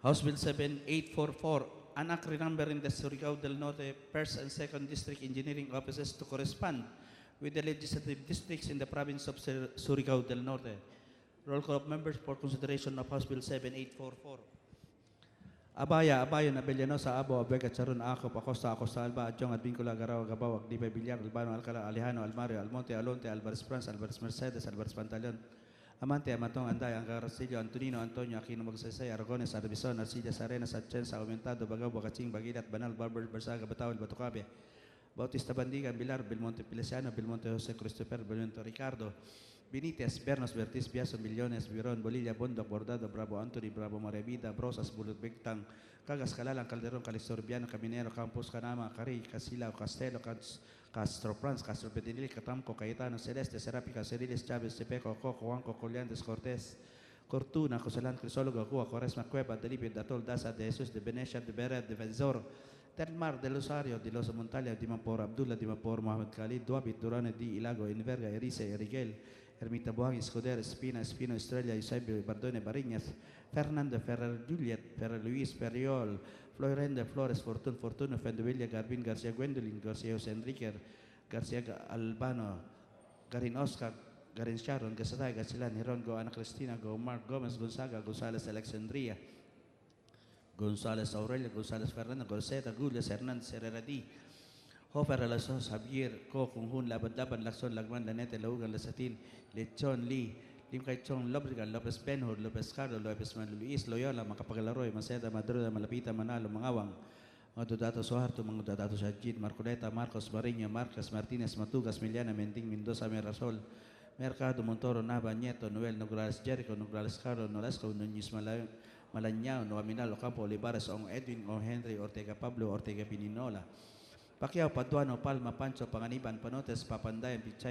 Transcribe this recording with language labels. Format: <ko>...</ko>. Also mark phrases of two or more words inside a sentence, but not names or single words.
<en>House Bill 7844, anak renumbering the Surigao del Norte 1st and 2nd District Engineering Offices to correspond with the legislative districts in the province of Surigao del Norte. Roll call of members for consideration of House Bill 7844. Abaya, Abayo, Abellanosa, Abo, Abega, Charon, Acop, Acosta, Acosta, Alba, Adjong, Advincula, Garao, Gabao, Agdipe, Villar, Albano, Alcala, Alejano, Almario, Almonte, Alonte, Alvarez France, Alvarez Mercedes, Alvarez Pantaleon, Amante, Amatong, Anday, Angarcillo, Antonino, Antonio, Aquino, Magsaysay, Aragones, Arbison, Arcillas, Arenas, Atchensa, Aumentado, Bagaw, Bacaching, Bagilat, Banal, Barber, Barsaga, Bataw, Batucabe, Bautista Bandigan, Bilar, Belmonte Pilesiano, Belmonte Jose Christopher, Belmonte Ricardo, Benitez, Bernos, Bertis, Biaso, Millones, Viron, Bolilla, Bondo, Bordado, Bravo, Anthony, Bravo, Marevida, Brosas, Bulut, Bigtang, Cagas, Calalang, Calderon, Calistorbiano, Caminero, Campos, Canama, Cari, Casila, Castelo, Castro Franz, Castro Pedinil, Catamco, Cayetano, Celeste, Serapica, Cerilis, Chávez, Tepeco, Coco, Juanco, Colliantes, Cortés, Cortuna, Cosalan, Crisólogo, Cuba, Quaresma, Cueva, Delipio, Datol, Daza, de Jesus, de Benecia, de Beret, de Venzor, Telmar, de Losario, de Los Montalia, de Mapor, Abdullah, de Mapor, Mohamed Khalid, Duabit, Durane, di Ilago, Inverga, Erice, Eriguel, Ermita Buang, Escuder, Espina, Espino, Estrella, Eusebio, Bardone, Bariñas, Fernando, Ferrer, Juliet, Ferrer, Luis, Periol, Florenda, Flores, Fortun, Fortuno, Fendevilla, Garbin, García Gwendolyn, García José Enrique, García Albano, Garin Oscar, Garin Sharon, Gasatay, Gachilan, Hirongo, Ana Cristina, Go, Mark Gomez, Gonzaga, González, Alexandria, González Aurelio, González Fernando, Gorseta, Gules, Hernández, Herrera Hofer, Alasos, Javier, Co, Kunhun, Labad-Laban, Lacson, Lagman, Lanete, Laugan, Lasatin, Lechon, Lee, Lim Kaichong, Lobrigan, Lopez Benhur, Lopez Carlos, Lopez Manuel Luis, Loyola, Macapagalaroy, Maceda, Madruda, Malapita, Manalo, Mangawang, mga Dodato Soharto, mga Dodato Sajid, Marcoleta, Marcos, Mariño, Marcos, Martinez, Matugas, Miliana, Mending, Mendoza, Merasol, Mercado, Montoro, Nava, Nieto, Noel, Nograles, Jericho, Nograles, Carlos, Nolasco, Núñez, Malañao, Noaminal, Ocampo, Olivares, Ong Edwin, Ong Henry, Ortega Pablo, Ortega Pininola, Pacquiao, Paduano, Palma, Pancho, Panganiban, Panotes, Papandayan, Pichay,</en>